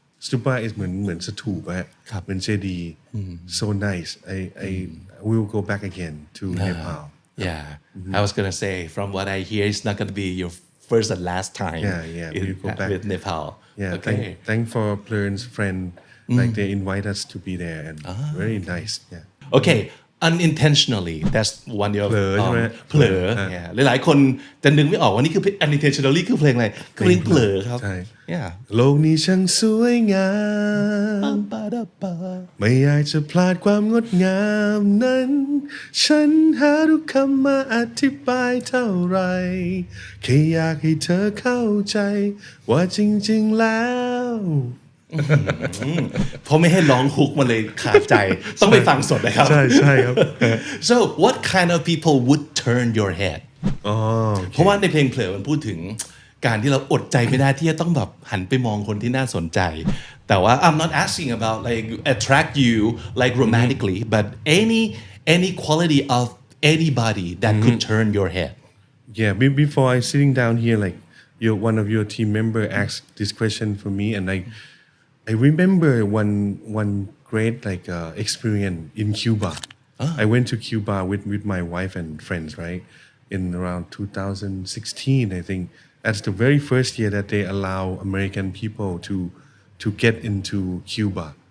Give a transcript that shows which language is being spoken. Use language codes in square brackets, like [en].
[en] Stupa is [th] เหมือนสถูปฮะเหมือนเจดีย์ [en] so nice. I will go back again to Nepal. Yeah, I was gonna say from what I hear it's not gonna be your first and last time we'll go back with Nepal. Yeah, Okay. thank for Plern's friend. Like they invite us to be there and very nice. Yeah. Okay, unintentionally that's one of [th] เผลอใช่ไหม เผลอ yeah หลายๆคนจะนึกไม่ออกว่านี่คือ unintentionally คือเพลงอะไรคือเพลงเผลอครับ ใช่ [en] yeah [th] โลกนี้ช่างสวยงาม ไม่อยากจะพลาดความงดงามนั้น ฉันหาทุกคำมาอธิบายเท่าไรแค่อยากให้เธอเข้าใจว่าจริงๆแล้ว เพราะไม่ให้ร้องฮุกมันเลยขาดใจ ต้องไปฟังสดนะครับ ใช่ครับ [en] So what kind of people would turn your head [th] เพราะว่าในเพลงเผลอมันพูดถึงการที่เราอดใจไม่ได้ที่จะต้องแบบหันไปมองคนที่น่าสนใจ แต่ว่า [en] I'm not asking about like attract you like romantically but any quality of anybody that could turn your head Yeah, before I sitting down here, like one of your team member asked this question for me, and I remember one great like experience in Cuba. I went to Cuba with my wife and friends, right? In around 2016, I think that's the very first year that they allow American people to get into Cuba.